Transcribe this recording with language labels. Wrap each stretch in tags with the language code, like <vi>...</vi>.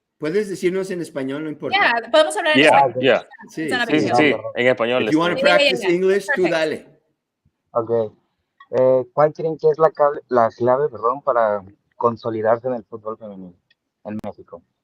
<es>Puedes decirnos en español, no importa. Yeah, podemos hablar en español. Yeah. Sí, Sí, en español.</es> <en>If you want to practice English,</en> <es>tú dale. Ok. ¿Cuál creen que es la clave, para consolidarse en el fútbol femenil en México?</es>